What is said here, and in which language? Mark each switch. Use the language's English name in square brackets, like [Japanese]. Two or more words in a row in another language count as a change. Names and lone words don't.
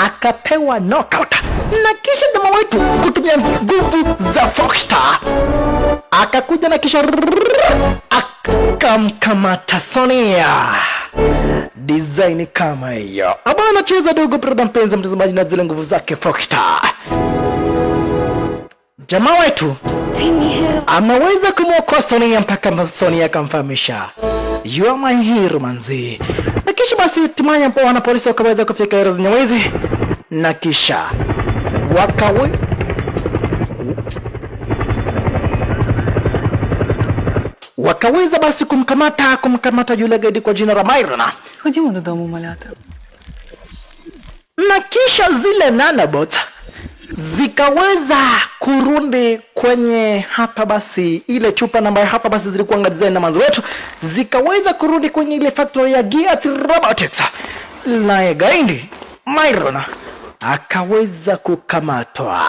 [Swahili] akapewa knockout, na kisha jamaa wetu kutumia nguvu za Foxstar akakuja na kisha akamkamata Sonia. Design kama hiyo ambayo anacheza dogo brother mpenzi mtazamaji na zile nguvu zake Foxstar. Jamaa wetu ameweza kumwokoa Sonia mpaka Sonia akamfahamisha [English] you are my hero [Swahili] manzi. Na kisha basi hatimaye wana polisi wakaweza kufika area za Nyamwezi na kisha wakaweza basi kumkamata yule gaidi kwa jina la Myron. [Ukrainian] Ходімо додому, малята. [Swahili] Na kisha zile nanobots zikaweza kurudi kwenye hapa basi ile chupa namba hapa basi zilikuwa design na manzo wetu, zikaweza kurudi kwenye ile factory ya Gears Robotics. Na gaidi Myron akaweza kukamatwa.